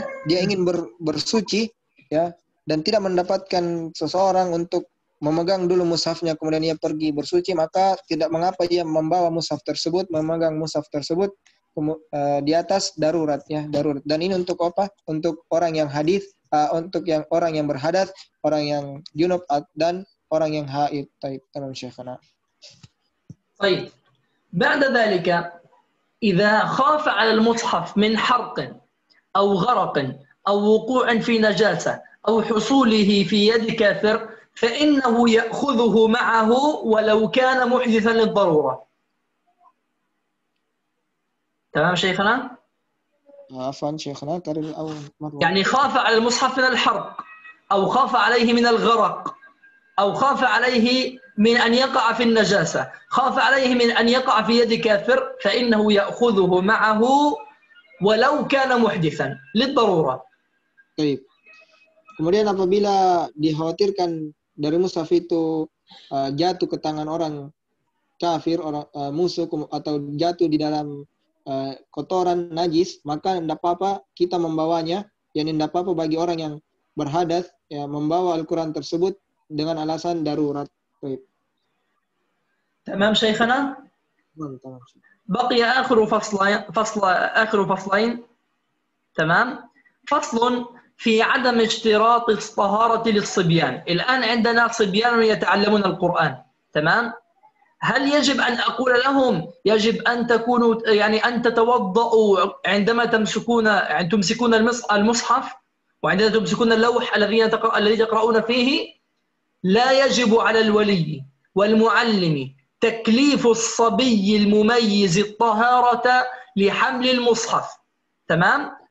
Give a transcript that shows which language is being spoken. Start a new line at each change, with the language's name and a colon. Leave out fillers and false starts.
Indonesian: Dia ingin bersuci, ya, dan tidak mendapatkan seseorang untuk memegang dulu mushafnya, kemudian ia pergi bersuci, maka tidak mengapa dia membawa mushaf tersebut, memegang mushaf tersebut di atas darurat, ya, darurat. Dan ini untuk apa? Untuk orang yang hadis, untuk yang orang yang berhadas, orang yang junub dan orang yang haid.
Arabic: Taib, tamam Syekhana. طيب بعد ذلك إذا خاف على المصحف من حرق أو غرق أو وقوع في نجاسة أو حصوله في يد كافر فإنه يأخذه معه ولو كان محدثا للضرورة. تمام شيخنا؟ عفوا شيخنا كرر أول مرة. يعني خاف على المصحف من الحرق أو خاف عليه من الغرق أو خاف عليه من أن يقع في النجاسة، خاف عليه من أن يقع في يد كافر، فإنه يأخذه معه ولو كان محدثا للضرورة.
Indonesian: Baik. Kemudian apabila dikhawatirkan dari mushaf itu jatuh ke tangan orang kafir, orang musuh, atau jatuh di dalam kotoran najis, maka tidak apa-apa kita membawanya, yang tidak apa-apa bagi orang yang berhadas, ya, membawa Al-Quran tersebut dengan alasan darurat. Baik.
Arabic: تمام شيخنا؟ بقي آخر فصلين. تمام؟ فصل في عدم اشتراط الطهارة للصبيان. الآن عندنا صبيان يتعلمون القرآن، تمام؟ هل يجب أن أقول لهم يجب أن تكونوا يعني أن تتوضأوا عندما تمسكون المصحف وعندما تمسكون اللوح الذي تقرؤون فيه؟ لا يجب على الولي والمعلم تكليف الصبي المميز الطهارة لحمل المصحف، تمام؟